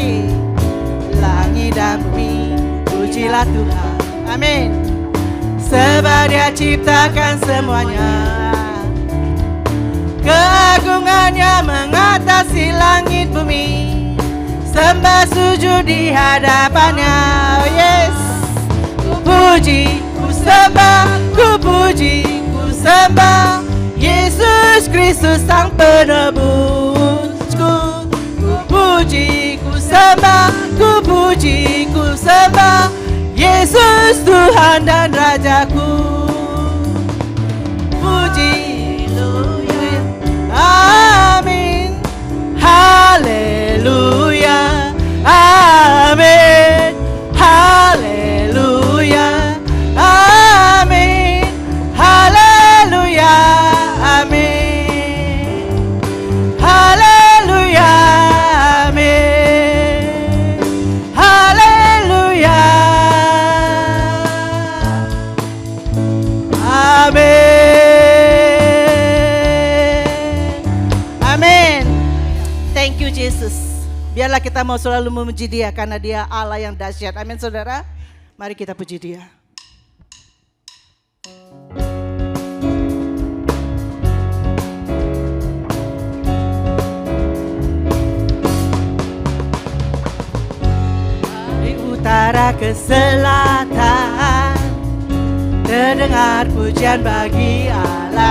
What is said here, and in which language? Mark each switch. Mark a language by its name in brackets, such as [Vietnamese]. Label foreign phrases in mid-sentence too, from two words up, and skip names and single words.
[Indonesian] Langit dan bumi, pujilah Tuhan. Amin. Sebab Dia ciptakan semuanya. Keagungannya mengatasi langit bumi. Sembah sujud di hadapannya. [English] Oh yes. [Indonesian] Ku puji, ku sembah, ku puji, ku sembah Yesus Kristus Sang Penebusku. Ku puji, ku sembah, ku puji, ku sembah Yesus Tuhan dan Rajaku. Puji, amin, haleluya, amin, haleluya, amin, haleluya, amin, haleluya, amin, haleluya, amin. [English] Thank you Jesus. [Indonesian] Biarlah kita mau selalu memuji Dia karena Dia Allah yang dahsyat. Amin saudara. Mari kita puji Dia. Dari utara ke selatan terdengar pujian bagi Allah.